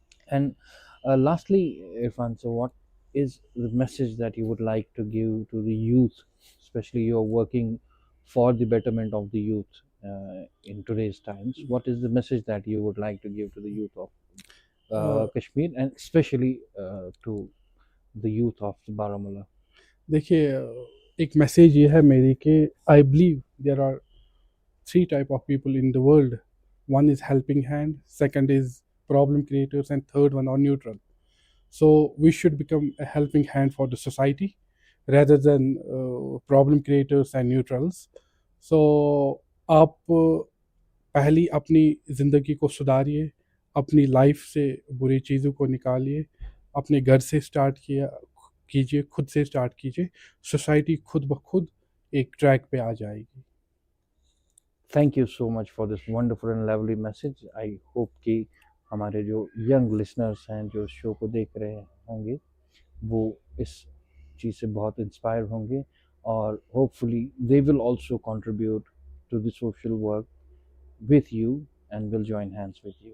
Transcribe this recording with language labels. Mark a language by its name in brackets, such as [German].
[English] And lastly, Irfan, so what is the message that you would like to give to the youth, especially you're working for the betterment of the youth in today's times? What is the message that you would like to give to the youth of Kashmir, and especially to the youth of Baramulla? [Urdu] دیکھیے ایک message یہ ہے میری کہ [English] I believe there are 3 type of people in the world. One is helping hand, second is problem creators, and third one are neutral. So we should become a helping hand for the society rather than problem creators and neutrals. [Urdu] So آپ پہلی اپنی زندگی کو سدھاریے، اپنی life سے بری چیزوں کو نکالیے، اپنے گھر سے اسٹارٹ کیجیے، خود سے اسٹارٹ کیجیے، سوسائٹی خود بخود ایک ٹریک پہ آ جائے گی. [English] Thank you so much for this wonderful and lovely message. I hope [Urdu] کہ ہمارے جو ینگ لسنرس ہیں جو شو کو دیکھ رہے ہوں گے وہ اس چیز سے بہت انسپائر ہوں گے, اور [English] Hopefully they will also contribute to the social work with you and will join hands with you.